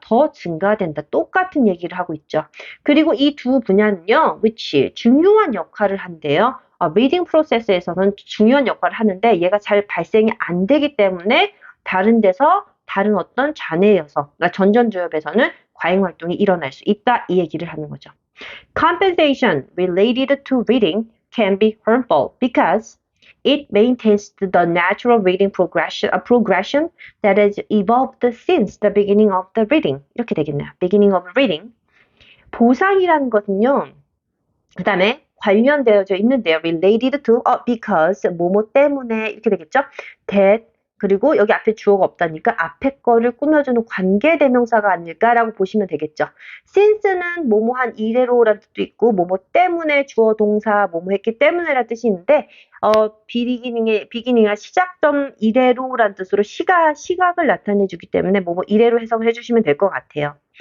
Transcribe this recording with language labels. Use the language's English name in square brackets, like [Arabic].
[Korean] 더 증가된다. 똑같은 얘기를 하고 있죠. 그리고 이 두 분야는요, which 중요한 역할을 한대요. 리딩 프로세스에서는 중요한 역할을 하는데 얘가 잘 발생이 안 되기 때문에 다른 데서 다른 어떤 잔해여서, 그러니까 전전두엽에서는 과잉 활동이 일어날 수 있다. 이 얘기를 하는 거죠. [English] Compensation related to reading can be harmful because it maintains the natural reading progression that has evolved since the beginning of the reading. [Korean] 이렇게 되겠네요. [English] beginning of reading. [Korean] 보상이라는 것은요. 그 다음에 관련되어져 있는데요. [English] related to, [Korean] because, 뭐뭐 때문에 이렇게 되겠죠. that, 그리고 여기 앞에 주어가 없다니까 앞에 거를 꾸며주는 관계대명사가 아닐까라고 보시면 되겠죠. since는 뭐뭐한 이래로라는 뜻도 있고 뭐뭐 때문에 주어 동사 뭐뭐 했기 때문에라는 뜻이 있는데 beginning이나 시작점 이래로라는 뜻으로 시각을 나타내주기 때문에 뭐뭐 이래로 해석을 해주시면 될 것 같아요.